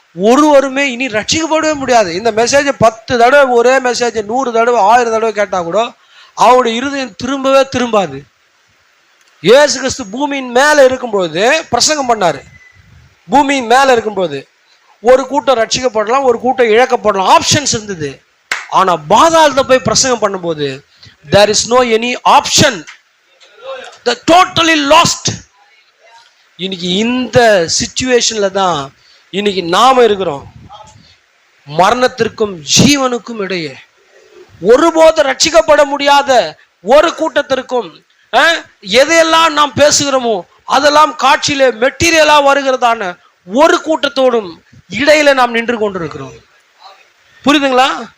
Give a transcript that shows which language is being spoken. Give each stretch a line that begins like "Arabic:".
Tamil: ஒருவருமே இனி ரட்சிக்கப்படவே முடியாது. இந்த மெசேஜ் 10 தடவை, ஒரே மெசேஜ் 100 தடவை 1000 தடவை கேட்டா கூட அவருடைய இருதயம் திரும்பவே திரும்பாது. இயேசு கிறிஸ்து பூமியின் மேல இருக்கும்போது பிரசங்கம் பண்ணாரு. பூமியின் மேல இருக்கும்போது ஒரு கூட்டம் ரட்சிக்கப்படலாம், ஒரு கூட்டம் இழக்கப்படலாம், ஆப்ஷன்ஸ் இருந்தது. ஆனா பாதாளத்தை போய் பிரசங்கம் பண்ணும்போது
English: there is no any option, the totally lost.
Tamil: இன்னைக்கு இந்த சிச்சுவேஷன்ல தான் இன்னைக்கு நாம இருக்கிறோம். மரணத்திற்கும் ஜீவனுக்கும் இடையே ஒருபோது ரட்சிக்கப்பட முடியாத ஒரு கூட்டத்திற்கும் எதையெல்லாம் நாம் பேசுகிறோமோ அதெல்லாம் காட்சியில மெட்டீரியலா வருகிறதான ஒரு கூட்டத்தோடும் இடையில நாம் நின்று கொண்டிருக்கிறோம். புரியுதுங்களா?